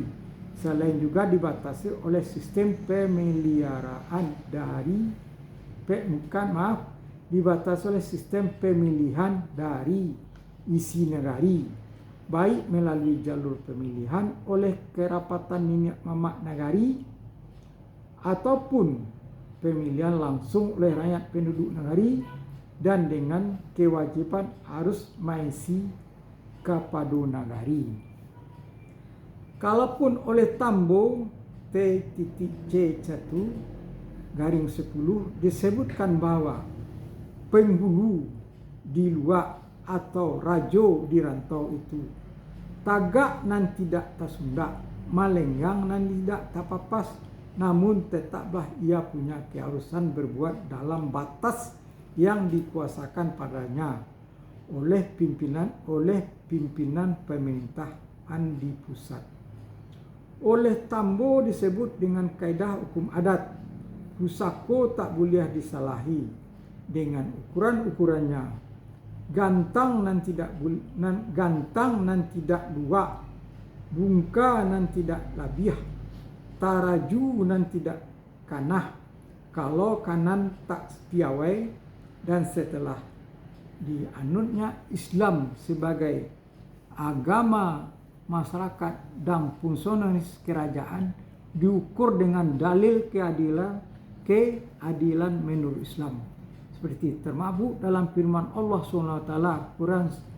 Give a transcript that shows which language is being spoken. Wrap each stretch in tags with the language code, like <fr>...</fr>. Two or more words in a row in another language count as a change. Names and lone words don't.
<id>Selain juga dibatasi oleh sistem dibatasi oleh sistem pemilihan dari isi negari, baik melalui jalur pemilihan oleh kerapatan minyak mamak nagari ataupun pemilihan langsung oleh rakyat penduduk nagari, dan dengan kewajiban harus mengisi kepada nagari. Kalaupun oleh Tambo T.C.1 disebutkan bahwa penghulu di luar atau rajo di rantau itu.</id> <min>Tagak nan tidak tasunda, malenggang nan tidak tapapas,</min> <id>namun tetaplah ia punya keharusan berbuat dalam batas yang dikuasakan padanya oleh pimpinan pemerintahan di pusat. Oleh tambo disebut dengan kaidah hukum adat, pusako tak boleh disalahi dengan ukuran-ukurannya.</id> <min>Gantang nan tidak dua, bungka nan tidak labiah, taraju nan tidak kanah, kalau kanan tak piawai.</min> <id>Dan setelah dianutnya Islam sebagai agama masyarakat dan fungsionaris kerajaan diukur dengan dalil keadilan menurut Islam, seperti termaktub dalam firman Allah SWT Quran</id>